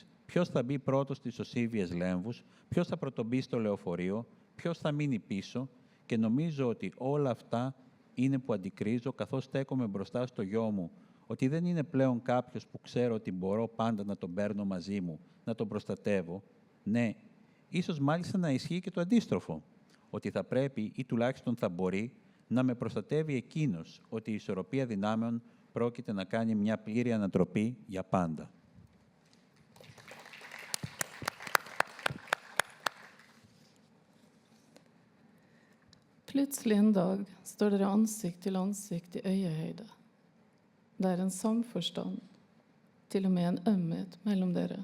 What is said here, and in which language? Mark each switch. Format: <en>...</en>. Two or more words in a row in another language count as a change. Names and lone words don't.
<el>Ποιος θα μπει πρώτος στις Οσίβιες Λέμβους, ποιος θα πρωτομπεί στο λεωφορείο, ποιος θα μείνει πίσω, και νομίζω ότι όλα αυτά είναι που αντικρίζω καθώς στέκομαι μπροστά στο γιο μου, ότι δεν είναι πλέον κάποιος που ξέρω ότι μπορώ πάντα να τον παίρνω μαζί μου, να τον προστατεύω. Ναι, ίσως μάλιστα να ισχύει και το αντίστροφο, ότι θα πρέπει ή τουλάχιστον θα μπορεί να με προστατεύει εκείνος, ότι η ισορροπία δυνάμεων πρόκειται να κάνει μια πλήρη ανατροπή για πάντα.</el> <no>Plutselig en dag står dere ansikt til ansikt i øyehøyde. Det er en samforstand, til og med en ømhet mellom dere.</no>